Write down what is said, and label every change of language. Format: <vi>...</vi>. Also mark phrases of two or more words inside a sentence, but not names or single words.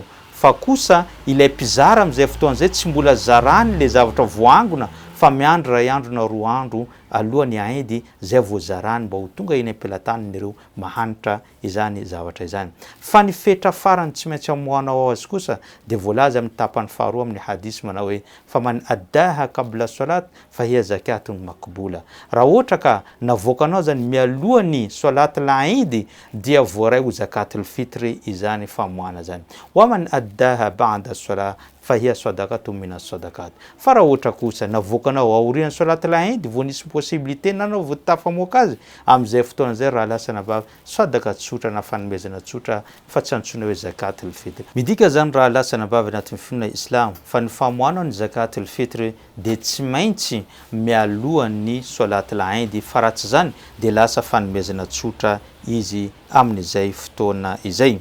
<mg>Fa kosa ilay mpizara amin'izay fotoan'izay tsy mbola zarany le zavatra voangona, fa miandry ray andro na 2 andro alohan'ny Inde zay voazarany mba ho tonga eny am-pelatanan'ireo mahanitra izany zavatra izany. Fa ny fetra farany tsy maintsy amohanao azy kosa dia voalaza amin'ny tapany faharoa amin'ny hadisy manao hoe</mg> <ar>فمن أداها قبل الصلاة فهي زكاة مقبولة.</ar> <mg>Raha ohatra ka navoakanao zany mialohan'ny salat l'Eid dia voaray ho zakatul fitri izany famohana zany.</mg> <ar>ومن أداها بعد الصلاة فهي صدقة من الصدقات.</ar> <mg>Fa raha ohatra kosa navoakanao aorian'ny salat l'Eid vao nisy possibilité nanao vao tafamoaka azy amin'izay fotoana zay raha lasa nabava sadaka tsotra na fanomezana tsotra fa tsy antsoina hoe</mg> <ar>زكاة الفطر.</ar> <mg>Midika zany raha lasa nabava anatin'ny finoana islam fa ny famohana ny</mg> <ar>زكاة الفطر</ar> <mg>dia tsy maintsy mialohan'ny salat l'Eid fa raha tsy zany dia lasa fanomezana tsotra izy amin'izay fotoana izay.</mg>